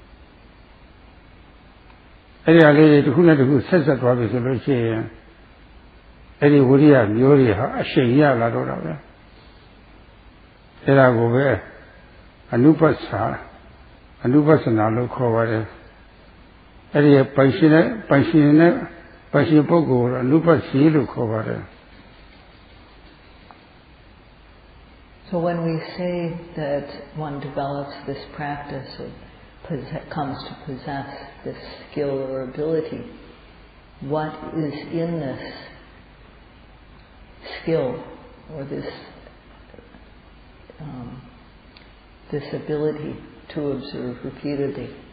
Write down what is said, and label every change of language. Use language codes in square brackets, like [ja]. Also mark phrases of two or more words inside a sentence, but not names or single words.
[my] အဲ့ဒီအလေးတစ်ခုနဲ့တစ်ခုဆက်ဆက်သွားပြီဆိုလို့ရှိရင်အဲ့ဒီဝိရိယမျိုးတွေဟာအရှိန်ရလာတော့တာပဲအဲ့ဒါကိုပဲအနုပ္ပနာလို့ခေါ်ပါတယ်အဲ့ဒီပိုင်ရှင်ပုဂ္ဂိုလ်အနုပ္ပစီလို့ခေါ်ပါတယ် [en] So when we say that one develops this practice or comes to possess this skill or ability, what is in this skill or this ability to observe repeatedly?